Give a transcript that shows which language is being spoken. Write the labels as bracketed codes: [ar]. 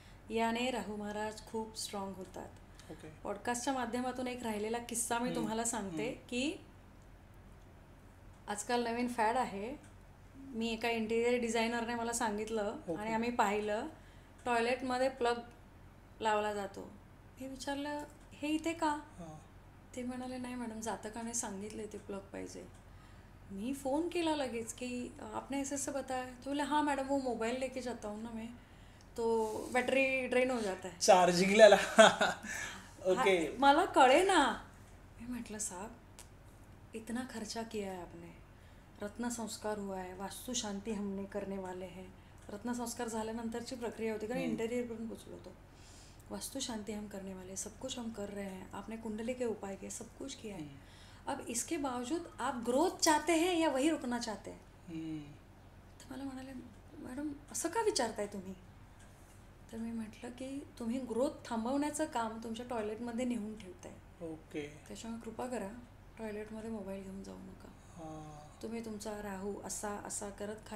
[mr] याने राहू महाराज खूप स्ट्रॉंग होतात. पॉडकास्टच्या माध्यमातून एक राहिलेला किस्सा मी तुम्हाला सांगते की आजकाल नवीन फॅड आहे. मी एका इंटिरियर डिझायनरने मला सांगितलं आणि आम्ही पाहिलं, टॉयलेटमध्ये प्लग लावला जातो. मी विचारलं हे इथे का, ते म्हणाले नाही मॅडम जातकाने सांगितले ते प्लग पाहिजे. [hi] मी फ़ोन किया लगेच कि आपने ऐसे ऐसे बताया. तो बोले हाँ मैडम वो मोबाइल लेके जाता हूँ ना मैं, तो बैटरी ड्रेन हो जाता है [mr] चार्जिंगला. ओके. मला कळे ना. [hi] मैं म्हटलं साहब इतना खर्चा किया है आपने, रत्न संस्कार हुआ है, वास्तु शांति हमने करने वाले हैं, [mr] रत्नसंस्कार झाल्यानंतरची प्रक्रिया होती, कारण इंटेरियर पण पोचलो होतो. [hi] वास्तु शांति हम करने वाले, सब कुछ हम कर रहे हैं, आपने कुंडली के उपाय किए, सब कुछ किया है. अब इसके बावजूद आप ग्रोथ चाहते हैं या वही रुकना चाहते हैं? [mr] तर मला म्हणाले, मॅडम असं का विचारताय तुम्ही? तर मी म्हटलं की तुम्ही ग्रोथ थांबवण्याचं काम तुमच्या टॉयलेटमध्ये नेऊन ठेवताय. ओके. त्याच्यामुळे कृपा करा, टॉयलेटमध्ये मोबाईल घेऊन जाऊ नका. तुम्ही तुमचा राहू असा असा करत खाली.